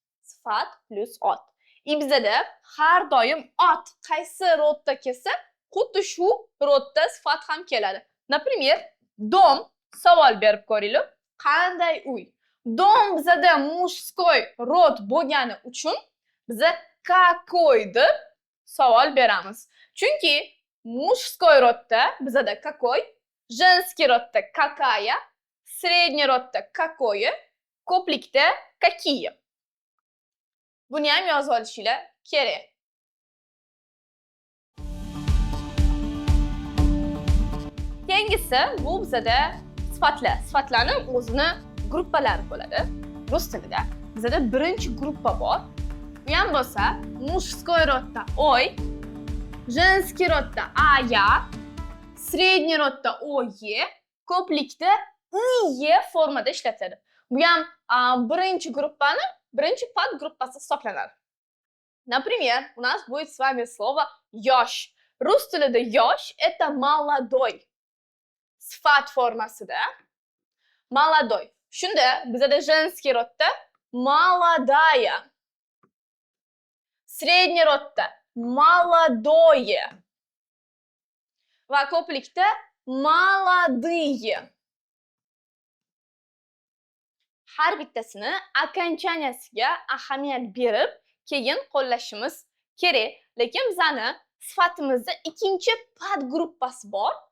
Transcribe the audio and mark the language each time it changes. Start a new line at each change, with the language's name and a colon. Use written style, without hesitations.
Uzbek: Sifat plus ot. Bizda har doim ot qaysi rodda kelsa, xuddi shu rodda sifat ham keladi.
Russian: Например,
Uzbek: dom savol berib ko'ringlar. Qanday uy? Dom bizda мужской rod bo'lgani uchun biz какой deb savol beramiz. Chunki мужской rodda bizda какой,
Russian: женский rodda какая,
Uzbek: средний rodda какое, ko'plikda какие. Buni ham yozib olishinglar kerak. Keyingisi bu bizda sifatlar. Sifatlarning o'zini gruppalari bo'ladi. Rus tilida bizda birinchi gruppa bor. Bu ham bo'lsa, мужской rodda oy, женский rodda aya, средний rodda oye, ko'plikda iye formada ishlatiladi. Bu ham birinchi gruppani, birinchi podgruppasi hisoblanadi.
Russian: Например, у нас будет с вами слово yosh.
Uzbek: Rus tilida yosh
Russian: это молодой.
Uzbek: Sifat formasida молодой. Shunda bizda женский rodda молодая.
Russian: Средний rodda молодое.
Uzbek: Va ko'plikda молодые. Har bittasini
Russian: окончанияsiga
Uzbek: ahamiyat berib, keyin qo'llashimiz kerak. Lekin bizning sifatimizda ikkinchi podgruppasi bor.